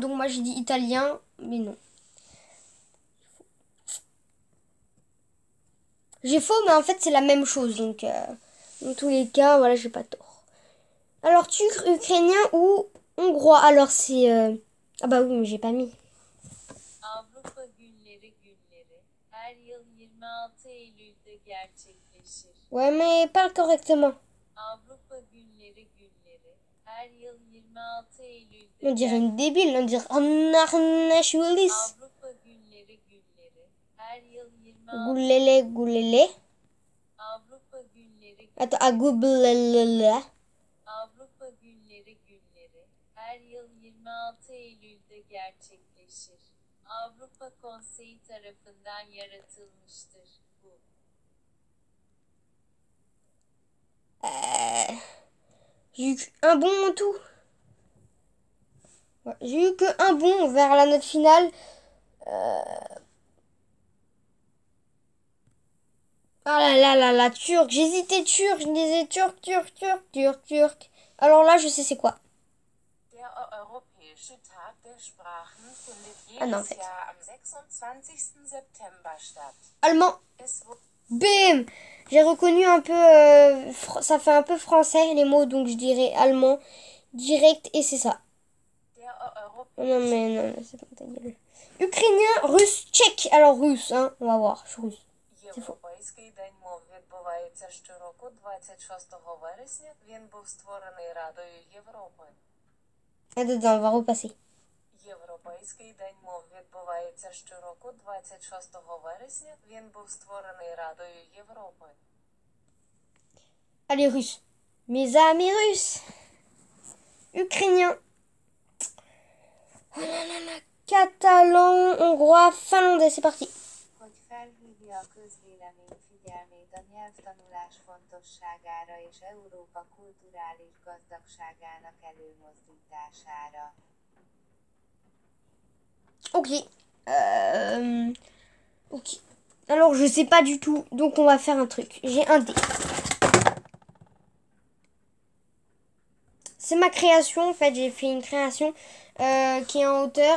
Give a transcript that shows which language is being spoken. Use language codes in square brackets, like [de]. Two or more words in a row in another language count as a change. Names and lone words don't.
[fr] Donc moi, j'ai dit italien, mais non. J'ai faux, mais en fait, c'est la même chose. Donc, dans tous les cas, voilà, j'ai pas tort. Alors, turc, ukrainien ou hongrois? Alors, c'est... Ah bah oui, mais j'ai pas mis. [tr] Avrupa Günleri günleri her yıl 26 Eylül'de gerçekleşir. [fr] Ouais, mais parle correctement. [tr] Avrupa Günleri günleri her yıl 26 Eylül'de [fr] On dirait une débile, on dirait Arnachulis. [tr] Avrupa Günleri günleri her yıl 26 [fr] Goulele. [tr] Avrupa Günleri [fr] Attends, à goulele. [tr] Avrupa Günleri günleri her yıl 26 Eylül'de gerçekleşir. Avrupa Konseyi tarafından yaratılmıştır bu. [fr] J'ai eu un bon en tout. Ouais, j'ai eu que un bon vers la note finale. Ah là, turc. J'hésitais turc, je disais turc. Alors là, je sais c'est quoi. [de] Der Europäische Tag der Sprachen findet [fr] Ah non, en [de] jedes [fr] fait. [de] Jahr am 26. September statt. [fr] Allemand. [de] Es wurde [fr] Bim! J'ai reconnu un peu... ça fait un peu français les mots, donc je dirais allemand direct et c'est ça. Oh non mais non, c'est pas ta gueule. Ukrainien, russe, tchèque. Alors russe, hein, on va voir, je suis russe. [uk] Європейський день мов відбувається щороку 26 вересня. Він був створений Радою Європи. [fr] Attends, on va repasser. [uk] Європейський день мов відбувається щороку 26 вересня. Він був створений Радою Європи. [fr] Allez, russe. Mes amis russes. Ukrainien. Oh là là là. Catalan, hongrois, finlandais, c'est parti. [hu] Hogy felhívja a közvélemény figyelmét a nyelvtanulás fontosságára és Európa kulturális gazdagságának előmozdítására. [fr] Ok. Ok. Alors, je sais pas du tout. Donc, on va faire un truc. J'ai un dé. C'est ma création. En fait, j'ai fait une création qui est en hauteur.